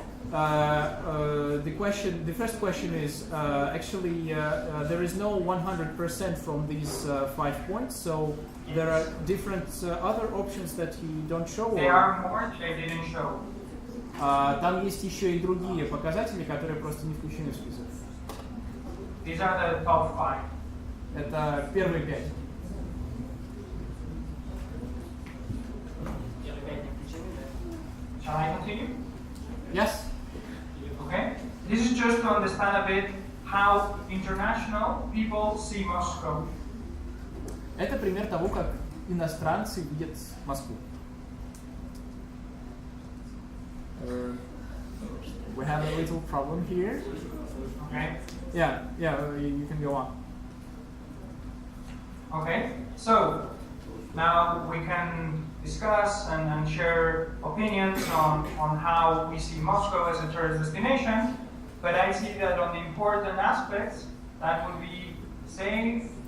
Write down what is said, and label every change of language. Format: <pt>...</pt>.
<en>The first question is actually there is no 100% from these 5 points, so there are different other options that you don't show. There are more they didn't show.</en> <ru>Там есть еще и другие показатели, которые просто не включены в список.</ru> <en>These are the top 5.</en> <ru>Это первые 5.</ru> <en>Shall I continue? Yes. Okay. This is just to understand a bit how international people see Moscow.</en> <ru>Это пример того, как иностранцы видят Москву.</ru> <en>We have a little problem here. Okay. Yeah, you can go on. Okay. So now we can discuss and share opinions on how we see Moscow as a tourist destination, but I see that on the important aspects, that would be safe.</en>